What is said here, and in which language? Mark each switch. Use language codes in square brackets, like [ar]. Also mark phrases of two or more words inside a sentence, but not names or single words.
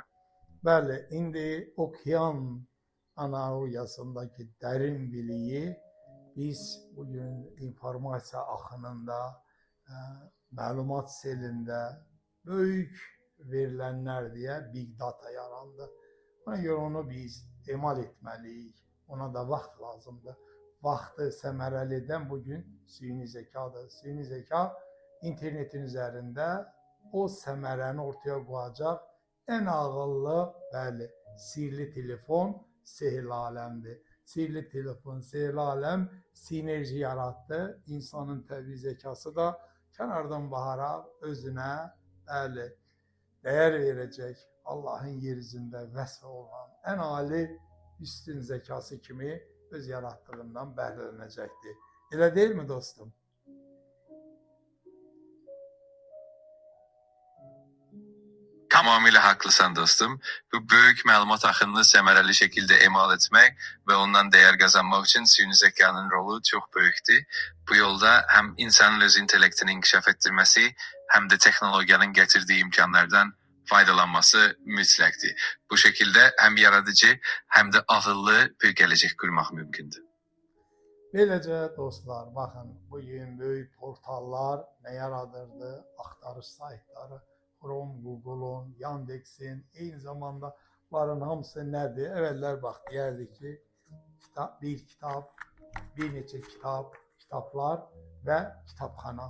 [az] Bəli, indi okean analogiyasındaki derin biliyi biz bugün informasiya axınında, məlumat selində böyük verilenler diye [en] big data [az] yarandı. Ona göre onu biz emal etməliyik. Ona da vaxt lazımdır. Vaxtı səmərəli edən bugün süni zekadır. Süni zeka internetin üzerinde o səmərəni [tr] ortaya koyacak en ağıllı, [az] bəli, sihirli telefon, sehirli alemdir. Sihirli telefon, sihirli alem sinerji yarattı. İnsanın təbii zekası da kənardan baxaraq özünə, bəli, [tr] değer verecek, [az] Allah'ın yeryüzündə vəsf olan en ali üstün zekası kimi öz yarattığından bəhrələnəcəkdir. Elə [tr] değil mi [az] dostum? [tr] Tamamıyla haklısın dostum. Bu büyük məlumat axınını səmərəli şekilde emal etmek ve ondan değer kazanmak için süni zekanın rolu çok büyüktür. Bu yolda hem insanın öz intellektini inkişaf ettirmesi hem de teknolojiyanın getirdiği imkanlardan faydalanması mütləqdir. Bu şekilde hem yaradıcı hem de ağıllı bir gelecek kurmak mümkündür. [az] Beləcə dostlar, baxın, bugün böyük portallar nə yaradırdı? Axtarış saytları, Chrome, Google'un, Yandex'in, eyni zamanda bunların hamısı nədir? Əvvəllər bax, deyərdik ki, bir kitab, bir neçə kitablar və kitabxana.